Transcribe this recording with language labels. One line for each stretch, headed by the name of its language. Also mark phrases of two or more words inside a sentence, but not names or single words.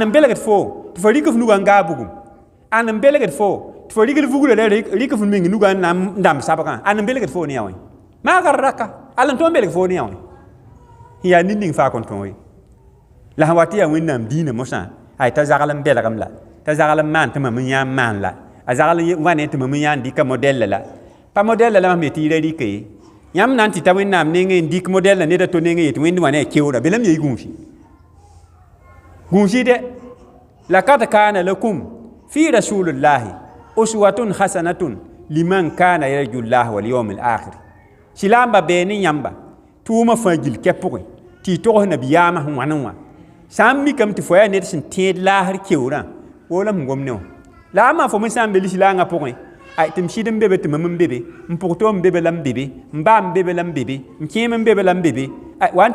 Mossi: n belgd fo tɩ fa rɩk f nugã n gaa bugum an n belgd fo tɩ fa rɩkd vugrã la rɩk f meng nugã n dãmb sabgã an n belgd fo ne ya wẽ maagr raka aln tõnd belg fo ne ya wẽ n yaa nin-ning faa kõn tõe la sẽn wat tɩ yaa wẽnnaam dĩinã mosã ay t'a zagl n belgem la t'a zagl n maan tɩ mam n yãa n maan la a zagl wa ne tɩ mam n yãa n dɩka modɛl la pa model la me tɩ yɩra rɩka ye yãmb na n tɩ ta wẽnnaam nengẽ n dɩk modɛl la neda to nengẽ yetɩ wẽnd wa ne a keoora bela m yee gũusi dɛ
Arabic: لقد كان لكم في رسول الله أسوة حسنة لمن كان يرجو الله واليوم الآخر
Mossi: silamba bee ne yãmba tʋʋmã fãa gil kɛ pʋgẽ tɩ y togs nabiyaamã sẽn wãn n wã sã n mikame tɩ fo yaa ned sẽn tẽed laasr keoorã woola sẽn gom ne wã la a maa fo me sã n be lislaangã pʋgẽ ay tɩ m sɩd n bebe tɩ mam n bebe n pʋg-to n bebe la n bebe n baa n bebe la n bebe n kẽem n bebe la n bebe wa n tɩ